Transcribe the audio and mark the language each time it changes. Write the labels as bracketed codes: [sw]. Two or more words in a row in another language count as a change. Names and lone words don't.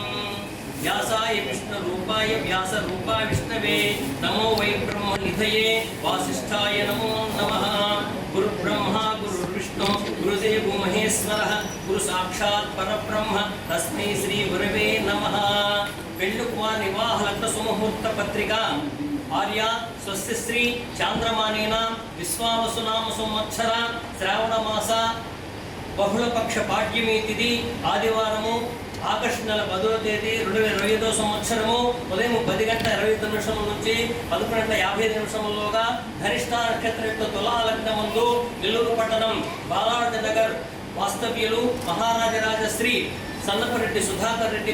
[sa] व्यासाय विष्णुरूपाय व्यासरूपाय विष्णवे नमो वै ब्रह्मनिधये वासिष्ठाय नमो नमः गुरुब्रह्मा गुरुर्विष्णु गुरुदेवो महेश्वरः गुरुसाक्षात् परब्रह्म तस्मै श्रीगुरवे नमः पेण्णुकुमार विवाह लग्न सुमुहूर्त पत्रिका आर्य स्वस्य श्री चांद्रमानेन विश्वावसुनाम संवत्सर శ్రావణ మాస [te] బహుళపక్ష పాడ్యమి తిథి ఆదివారము ఆగస్టు నెల 10వ తేదీ 2025 సంవత్సరము ఉదయం 10 గంటల 29 నిమిషముల నుంచి 11 గంటల 55 నిమిషములలోగా ధనిష్ట నక్షత్రం యొక్క తులా లగ్నమందు నెల్లూరు పట్టణం బాలాజీ నగర్ వాస్తవ్యులు మహారాజరాజశ్రీ సన్నపరెడ్డి సుధాకర్ రెడ్డి